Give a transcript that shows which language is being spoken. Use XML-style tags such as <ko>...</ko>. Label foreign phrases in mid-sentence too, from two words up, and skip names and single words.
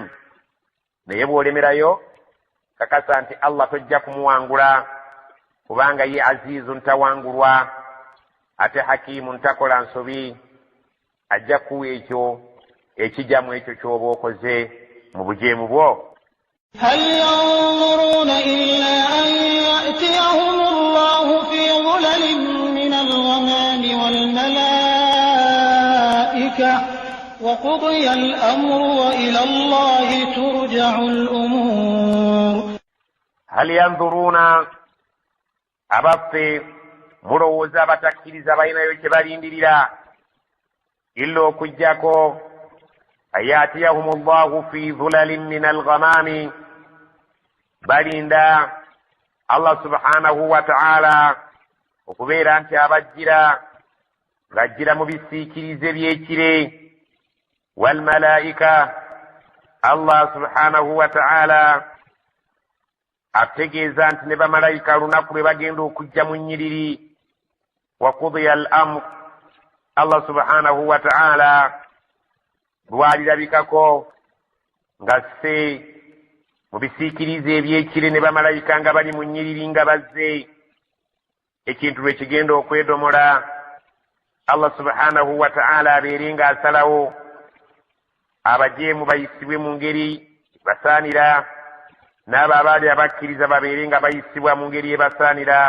<lg>Naye bw'olemerayo, kakasa nti Allah tojja kumuwangula, kubanga ye azizun, tawangulwa, ate hakimun, takola nsobi, ajja kuwa ekyo ekijjamu ekyo ky'oba okoze mu bujeemu bwo.</lg> <ar>هل ينظرون إلا أن يأتيهم الله في ظلل من الغمام والملائكة وقضي الأمر وإلى الله ترجع الأمور. هل ينظرون,</ar> <lg>abaffe mulowooza abatakkiriza balinayo kye balindirira, illa okujjako</lg> <ar>أن يأتيهم الله في ظلل من الغمام,</ar> <lg>balinda</lg> <ar>الله سبحانه وتعالى</ar> <lg>okubeera nti abajjira ng'ajjira mu bisiikirize by'ekire, walmalaika,</lg> <ar>الله سبحانه وتعالى</ar> <lg>ategeeza nti ne bamalayika lunaku lwe bagenda okujja mu nnyiriri,</lg> <ar>وقضي الأمر, الله سبحانه و</ar> <lg>ta'ala lwalirabikako nga se mu bisiikirize ebyekire ne bamalayika nga bali mu nnyiriri nga bazze, ekintu lwe kigenda okwedomola,</lg> <ar>الله سبحانه وتعالى</ar> <lg>abeere ng'asalawo abajeemu bayisibwe mu ngeri basaanira, n'abo abaali abakkiriza babeere nga bayisibwa mu ngeri ebasaanira.</lg>